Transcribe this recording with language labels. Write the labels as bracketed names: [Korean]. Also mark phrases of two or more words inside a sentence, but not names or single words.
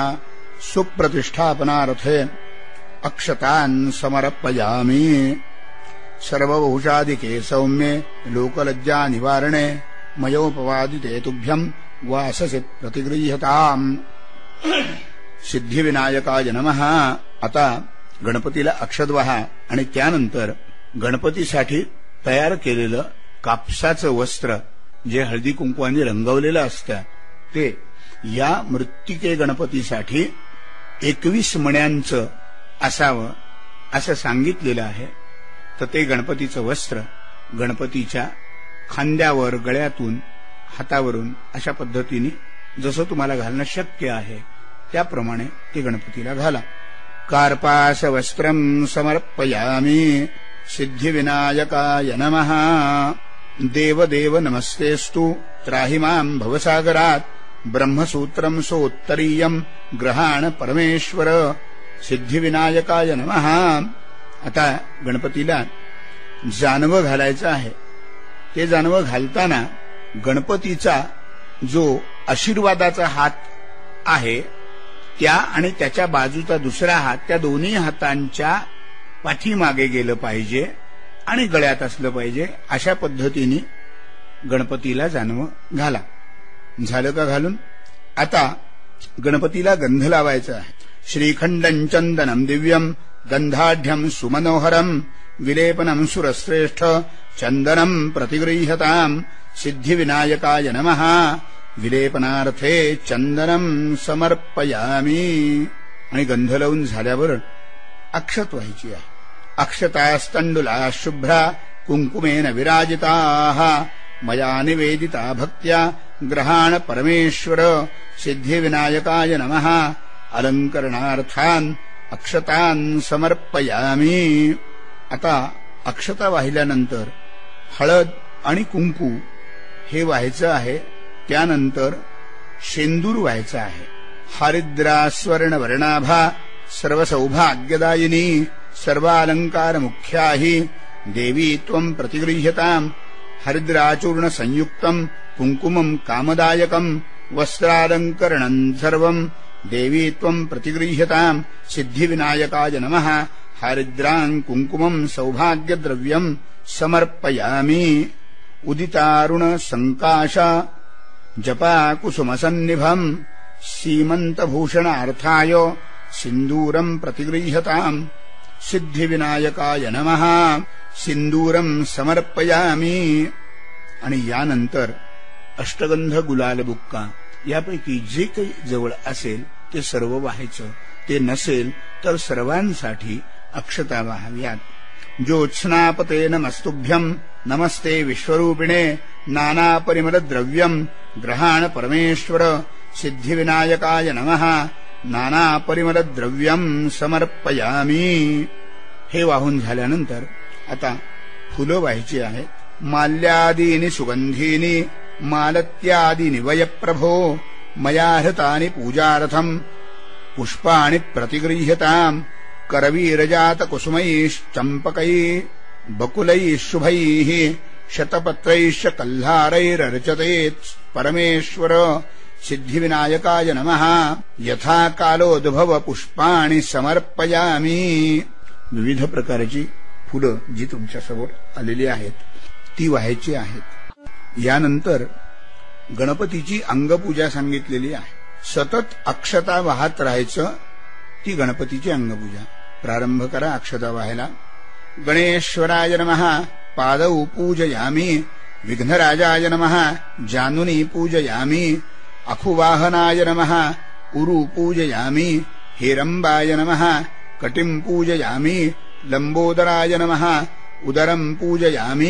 [Sanskrit] सुप्रतिष्ठापनार्थे अक्षतान् समर्पयामि सर्वभूषादिके सौम्ये लोकलज्जा निवारणे मयोपवादिते तुभ्यम् वाससि प्रतिगृह्यताम् सिद्धिविनायकाय नमः। [Marathi] आता गणपतीला अक्षत वाहा आणि त्यानंतर गणपतीसाठी तयार केलेलं कापसाचं वस्त्र जे हळदी कुंकवाने रंगवलेलं असतं ते या मृत्तिके गणपतीसाठी 21 मण्यांचं असावं असं सांगितलेलं आहे। तर ते गणपतीचं वस्त्र गणपतीच्या खांद्यावर, गळ्यातून, हातावरून अशा पद्धतीने जसं तुम्हाला घालणं शक्य आहे त्याप्रमाणे ते गणपतीला घाला। [Sanskrit] कार्पासवस्त्रम् समर्पयामि सिद्धिविनायकाय नमः। देवदेव नमस्तेस्तु त्राहि माम् भवसागरात् ब्रह्मसूत्रम् सोत्तरीयम् ग्रहाण परमेश्वर सिद्धिविनायकाय नमः। [Marathi] आता गणपतीला जानवं घालायचं आहे। ते जानवं घालताना गणपतीचा जो आशीर्वादाचा हात आहे त्या आणि त्याच्या बाजूचा दुसरा हात त्या दोन्ही हातांच्या पाठीमागे गेलं पाहिजे आणि गळ्यात असलं पाहिजे। अशा पद्धतीने गणपतीला जानवं घाला। झालं का घालून? आता गणपतीला गंध लावायचा आहे। [Sanskrit] श्रीखंडं चंदनं दिव्यं गंधाढ्यं सुमनोहरं विलेपनं सुरश्रेष्ठ चंदनं प्रतिगृह्यताम् सिद्धिविनायकाय नमः। विलेपनार्थे चंदनं समर्पयामि। [Marathi] आणि गंध लावून झाल्यावर अक्षत व्हायची आहे। [Sanskrit] अक्षतास्तंडुला शुभ्रा कुंकुमेन विराजिताः मया निवेदिता भक्त्या ग्रहाण परमेश्वर सिद्धिविनायकाय नमः। अलंकरणार्थान् अक्षतान् समर्पयामि। [Marathi] आता अक्षता वाहिल्यानंतर हळद आणि कुंकू हे व्हायचं आहे. त्यानंतर शेंदूर व्हायचं आहे. [Sanskrit] हरिद्रा स्वर्ण वर्णाभा सर्व सौभाग्यदायिनी सर्वालंकार मुख्याही देवी त्वं प्रतिगृह्यताम्. हरिद्राचूर्ण संयुक्तम् कुंकुमम् कामदायकम् वस्त्रालंकरणम् सर्वम् देवी त्वं प्रतिगृह्यताम्. सिद्धिविनायकाय नमः. हरिद्रां कुंकुमम् सौभाग्यद्रव्यम् समर्पयामि. उदितारुण संकाशा जपा कुसुमसन्निभम् सीमन्तभूषणार्थाय सिन्दूरम् प्रतिगृह्यताम्. सिद्धिविनायकाय नमः. सिन्दूरम् समर्पयामि. [Marathi] आणि यानंतर अष्टगंध गुलाल बुक्का यापैकी जे काही जवळ असेल ते सर्व व्हायचं. ते नसेल तर सर्वांसाठी अक्षता वाहाव्यात. [Sanskrit] ज्योत्स्नापते नमस्तुभ्यम् नमस्ते विश्वरूपिणे नाना परिमल द्रव्यम् ग्रहाण परमेश्वर. सिद्धिविनायकाय नमः. नाना परिमल द्रव्यम् समर्पयामि. [Marathi] हे वाहून झाल्यानंतर आता फुलं व्हायची आहेत. [Sanskrit] माल्यादीनि सुगंधीनि मालत्यादीनि वयप्रभो मया हृतानि पूजार्थम् पुष्पाणि प्रतिगृह्यताम्. करवीरजात कुसुमैश्चम्पकैः बकुलैः शुभैः शतपत्रैश्च कल्हारैरर्चतेत् परमेश्वर. सिद्धिविनायकाय नमः. यथा कालोद्भव पुष्पाणि समर्पयामि. [Marathi] विविध प्रकारची फुलं जी तुमच्यासमोर आलेली आहेत ती व्हायची आहेत. यानंतर गणपतीची अंगपूजा सांगितलेली आहे. सतत अक्षता वाहत राहायचं. ती गणपतीची अंगपूजा. प्रारंभ करा अक्षता वाहायला. [Sanskrit] गणेश्वराय नमः. पादौ पूजयामि. विघ्नराजाय नमः. जानुनी पूजयामि. अखुवाहनाय नमः. उरु पूजयामि. हेरंबाय नमः. कटिं पूजयामि. लंबोदराय नमः. उदरं पूजयामि.